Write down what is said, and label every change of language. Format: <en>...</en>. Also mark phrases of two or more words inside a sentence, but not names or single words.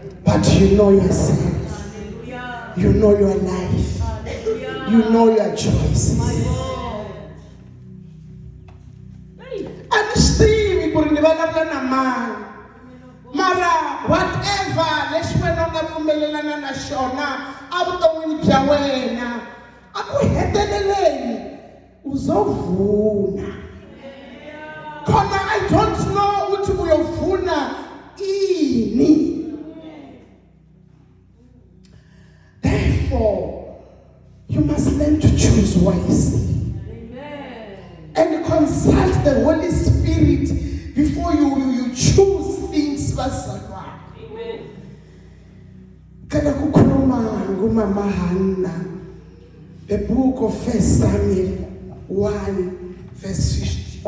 <en>But you know yourself. You know your life. You know your choices.</en> <ts>Understand ku ri ni vulavula na mani. Mara whatever leswi wena u nga pfumelelana na xona evuton'wini bya wena, aku heteleleni uzovuna.</ts> <zu>Khona</zu> <en>I don't know</en> <zu>ukuthi uyovuna ini.</zu> <en>Therefore, you must learn to choose wisely. And consult the Holy Spirit before you choose things first.</en> <zu>Kada kukhuluma ngumama Hannah,</zu> <en>the book of 1 Samuel 1 verse 50.</en>